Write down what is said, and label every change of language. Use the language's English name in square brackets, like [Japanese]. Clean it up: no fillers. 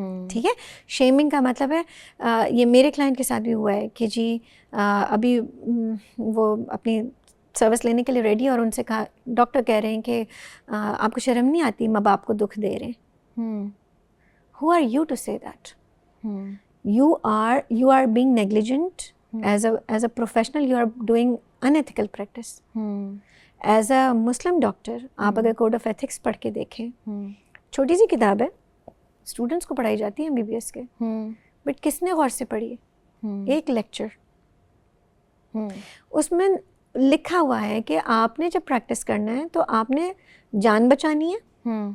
[Urdu] ٹھیک ہے, شیمنگ کا مطلب ہے, یہ میرے کلائنٹ کے ساتھ بھی ہوا ہے کہ جی ابھی وہ اپنی سروس لینے کے لیے ریڈی, اور ان سے کہا, ڈاکٹر کہہ رہے ہیں کہ آپ کو شرم نہیں آتی, ماں باپ کو دکھ دے رہے ہیں. [English] Who are you to say that? You are being negligent as a professional. You are doing unethical practice. As a Muslim doctor, [Urdu] آپ اگر کوڈ آف ایتھکس پڑھ کے دیکھیں, چھوٹی سی کتاب ہے, اسٹوڈنٹس کو پڑھائی جاتی ہے MBBS کے, بٹ کس نے غور سے پڑھی ہے؟ ایک لیکچر. اس میں لکھا ہوا ہے کہ آپ نے جب پریکٹس کرنا ہے تو آپ نے جان بچانی ہے.